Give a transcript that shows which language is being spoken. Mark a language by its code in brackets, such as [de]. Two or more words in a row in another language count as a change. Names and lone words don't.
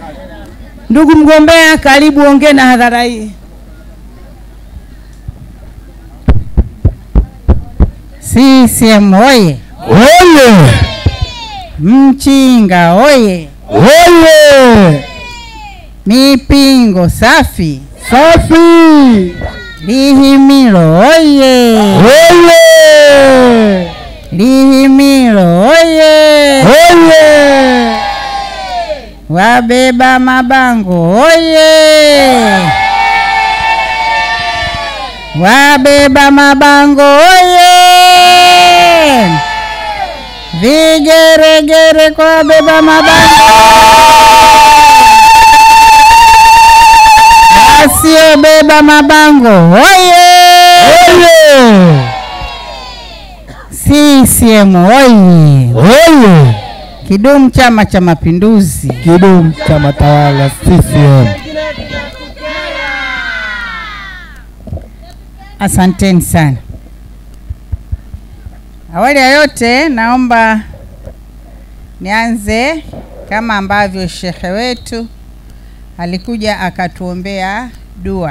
[sw] Ndugu mgombea, karibu ongea na hadhara hii. CCM oye! Oye! Mchinga oye! Oye! Mipingo safi! Safi! Lihimilo oye! Oye! Lihimilo oye! Oye! Wabeba mabango oye! Wabeba mabango oye! Vigeregere kwa wabeba mabango. Wasiobeba mabango oye! Oye! CCM oye! Oye! Kidumu Chama cha Mapinduzi! Kidumu chama tawala CCM! Asanteni sana. Awali ya yote naomba nianze kama ambavyo shekhe wetu alikuja akatuombea dua.